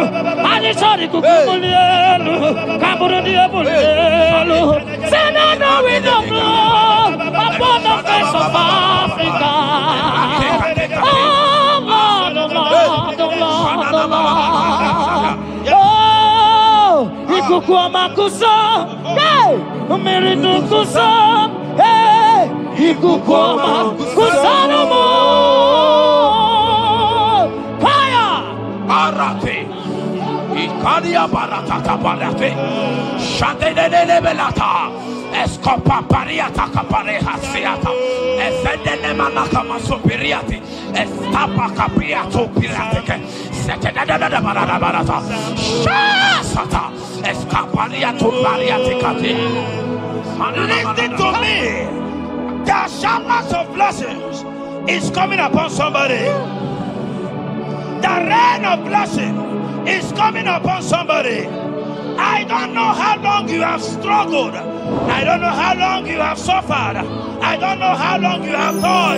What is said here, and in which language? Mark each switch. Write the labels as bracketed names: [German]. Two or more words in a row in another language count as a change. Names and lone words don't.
[English] And it's all the kukumulelu. Kaburu diabolelu. Say now we know blood upon the face of Africa. Oh Lord, oh Lord, oh Lord, oh Lord. Oh, Ikukuama kusa, hey, Umiridu kusa, hey, Ikukuama kusa no more. Fire! Arate, Ikadia Baratata Barate, Shadene Belata, Escopa Pariata Capareha Seata, Efendene Manakama Superiati, Estapa Capriato Pirateke, Setadada Barata, Shasata, Escapariato Bariaticati. Listen to me. The showers of blessings is coming upon somebody. The rain of blessing is coming upon somebody. I don't know how long you have struggled. I don't know how long you have suffered. I don't know how long you have thought.